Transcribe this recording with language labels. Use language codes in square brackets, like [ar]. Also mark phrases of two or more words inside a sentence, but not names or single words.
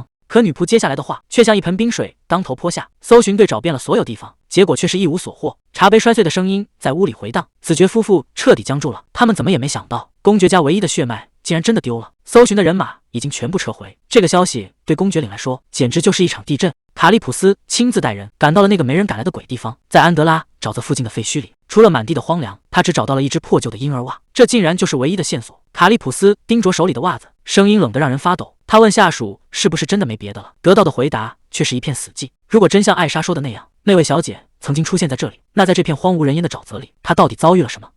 [zh] 可女僕接下來的話卻像一盆冰水當頭潑下。搜尋隊找遍了所有地方，結果卻是一無所獲。茶杯摔碎的聲音在屋裡回盪，子爵夫婦徹底僵住了。他們怎麼也沒想到，公爵家唯一的血脈竟然真的丟了。搜尋的人馬已經全部撤回，這個消息對公爵領來說簡直就是一場地震。卡利普斯親自帶人趕到了那個沒人敢來的鬼地方，在安德拉沼澤附近的廢墟裡，除了滿地的荒涼，他只找到了一隻破舊的嬰兒襪，這竟然就是唯一的線索。卡利普斯盯着手裡的襪子，聲音冷得讓人發抖。他問下屬是不是真的沒別的了，得到的回答卻是一片死寂。如果真像艾莎說的那樣，那位小姐曾經出現在這裡，那在這片荒無人烟的沼澤裡，她到底遭遇了什麼？